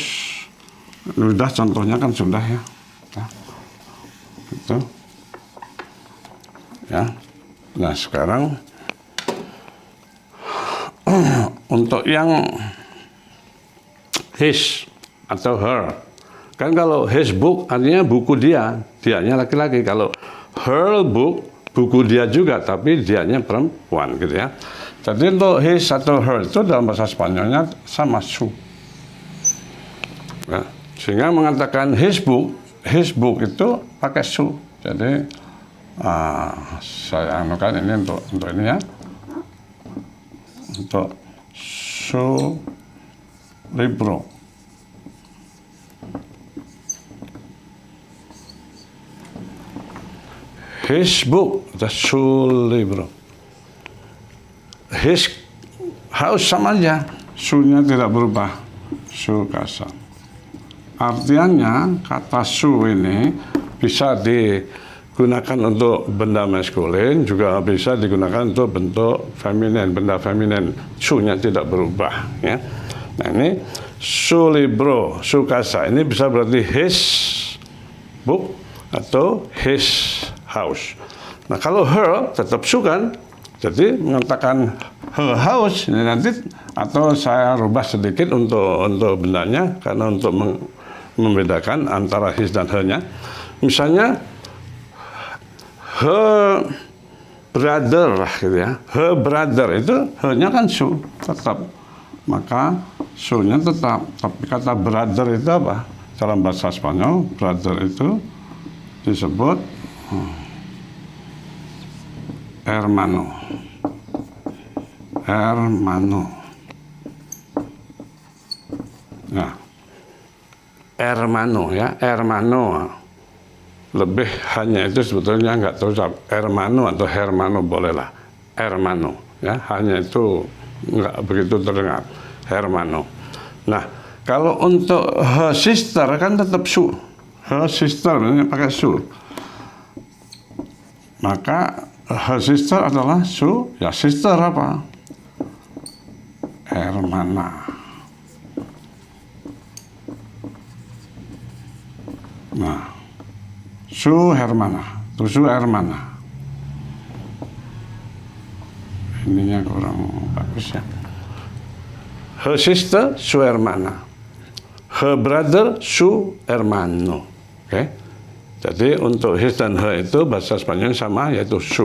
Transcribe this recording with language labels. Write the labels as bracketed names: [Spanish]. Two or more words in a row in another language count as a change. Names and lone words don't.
[Indonesian] Sudah contohnya kan sudah ya. Gitu. Ya. Nah, sekarang untuk yang his atau her. Kan kalau [English] his book [Indonesian] artinya buku dia, dianya laki-laki. Kalau [English] her book, [Indonesian] buku dia juga, tapi dianya perempuan gitu ya. Jadi untuk his atau her itu dalam bahasa Spanyolnya sama su. Ya. Sehingga mengatakan [English] his book [Indonesian] itu pakai su. Jadi saya anukan ini untuk ini ya. [Spanish] Untuk su libro. [English] His book, the [Spanish] su libro. [English] His house [Indonesian] sama aja, su-nya tidak berubah, [Spanish] su casa. [Indonesian] Artinya kata su ini bisa digunakan untuk benda maskulin, juga bisa digunakan untuk bentuk feminin, benda feminin. Su-nya tidak berubah. Ya. Nah ini [Spanish] su libro, su casa [Indonesian] ini bisa berarti [English] his book [Indonesian] atau [English] his house. [Indonesian] Nah kalau her tetap su kan, jadi mengatakan [English] her house [Indonesian] ini nanti, atau saya rubah sedikit untuk bendanya karena untuk membedakan antara his dan her-nya. Misalnya [English] her brother [Indonesian] gitu ya. [English] Her brother [Indonesian] itu her-nya kan su tetap. Maka su-nya tetap. Tapi kata brother itu apa? Dalam bahasa Spanyol, brother itu disebut hermano. [Spanish] Hermano. Nah, hermano ya, hermano. [Indonesian] Lebih hanya itu sebetulnya nggak tahu hermano atau hermano bolehlah. Hermano ya, hanya itu nggak begitu terdengar. [Spanish] Hermano. [Indonesian] Nah, kalau untuk [English] her sister [Indonesian] kan tetap su. [English] Her sister [Indonesian] ini pakai su. Maka [English] her sister [Indonesian] adalah su, ya sister apa? [Spanish] Hermana. [Indonesian] Nah, [Spanish] su hermana, su hermana. [Indonesian] Ininya kurang bagus ya. [English] Her sister, [Spanish] su hermana. [English] Her brother, [Spanish] su hermano. [Indonesian] Oke. Jadi untuk his dan her itu bahasa Spanyol sama, yaitu su.